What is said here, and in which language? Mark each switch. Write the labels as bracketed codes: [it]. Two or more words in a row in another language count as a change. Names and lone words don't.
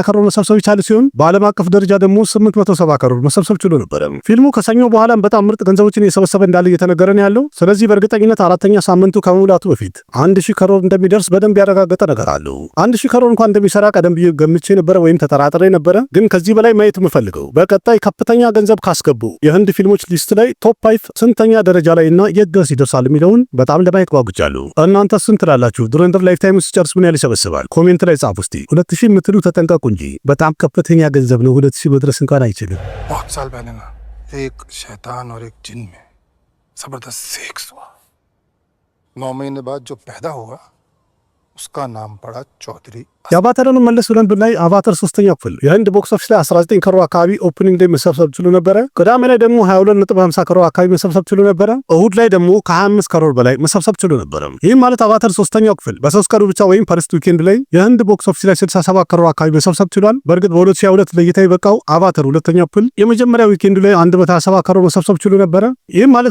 [am] ከሮር መሰብሰብ ይቻለ ሲሆን በዓለም አቀፍ ደረጃ ደግሞ 870 ከሮር መሰብሰብ ችሎ ነበር። ፊልሙ ከሰኞ በኋላም በጣም ምርጥ ገንዘቦችን እየሰበሰበ እንዳለ እየተነገረ ነው ያለው። ስለዚህ በእርግጠኝነት አራተኛ ሳምንቱ ከመሙላቱ በፊት 1000 ከሮር እንደሚደርስ በደንብ ያረጋገጠ ነገር አለው። 1000 ከሮር እንኳን እንደሚሰራ ቀደም ብዬ ገምቼ ነበረ ወይም ተጠራጥሬ ነበረ። ግን ከዚህ በላይ ማየት የምፈልገው በቀጣይ ከፍተኛ ገንዘብ ካስገቡ የህንድ ፊልሞች ሊስት ላይ ቶፕ 5 ስንተኛ ደረጃ ላይ እና የት ድረስ ይደርሳል የሚለውን በጣም ለማየት ጓጉቻለሁ። እናንተ ስንት ትላላችሁ? ዱረንደር [en] life time [am] ሲጨርስ ምን ያህል ይሰበስባል? ኮሜንት ላይ ጻፉ እስቲ። 2000 የምትሉ ተጠንቀቁ እንጂ በጣም ከፍተኛ ገንዘብ ነው። 2000 መድረስ እንኳን አይችልም። [hi] बहुत साल पहले ना एक शैतान और एक जिन में जबरदस्त सेक्स हुआ। 9 महीने बाद जो पैदा हुआ उसका नाम पड़ा चौधरी। [am] የአቫታርን መለስ ብለን ብናይ አቫታር ሶስተኛው ክፍል የህንድ [en] box office [am] ላይ 19 ከሮር አካባቢ ኦፕኒንግ ላይ መሰብሰብ ችሎ ነበረ። ቅዳሜ ላይ ደግሞ 22.50 ከሮር አካባቢ መሰብሰብ ችሎ ነበረ። እሁድ ላይ ደግሞ ከ25 ከሮር በላይ መሰብሰብ ችሎ ነበረ። ይህም ማለት አቫታር ሶስተኛው ክፍል በ3 ቀኑ ብቻ ወይም [en] first weekend [am] ላይ የህንድ [en] box office [am] ላይ 67 ከሮር አካባቢ መሰብሰብ ችሏል። በእርግጥ በ2022 ለእይታ የበቃው አቫታር ሁለተኛው ክፍል የመጀመሪያው ዊኬንድ ላይ 127 ከሮር መሰብሰብ ችሎ ነበረ። ይህም ማለት